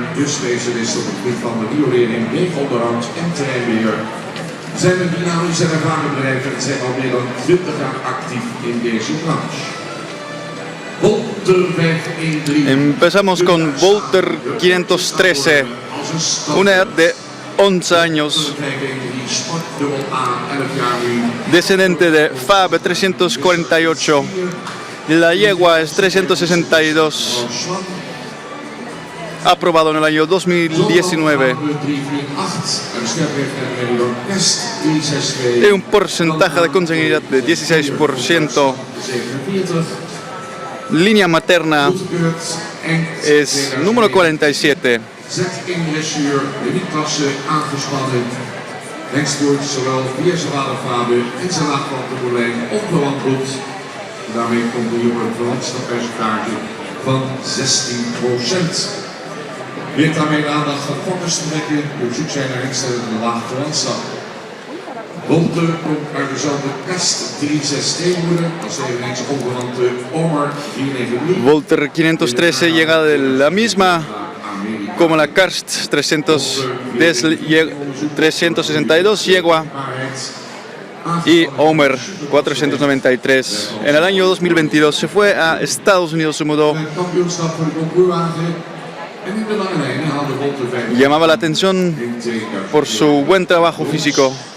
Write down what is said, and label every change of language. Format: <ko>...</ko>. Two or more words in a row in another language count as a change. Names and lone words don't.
<nl>Dus deze is op het gebied van de riolering, wegonderhoud en terreinbeheer. Zijn er dynamische en ervaren bedrijven en zijn al meer dan 20 jaar actief in deze branche. Volter 513.</nl> <es>Empezamos con Volter 513, una edad de 11 años, descendente de Fab 348. La yegua es 362, aprobado en el año 2019. Y un porcentaje de consanguinidad de 16%. Línea materna es número 47.</es> <nl>Daarmee komt de jonge verwantschapspercentage van 16%. Weer daarmee de aandacht van fokkers te trekken die op zoek zijn naar instellende lage verwantschap. Volter komt uit dezelfde kast 361 als eveneens onverwante Ommer 493.</nl> <es>Volter 513 llega de la misma como la Karst 362 yegua y Homer 493. En el año 2022 se fue a Estados Unidos, se mudó. Llamaba la atención por su buen trabajo físico.</es>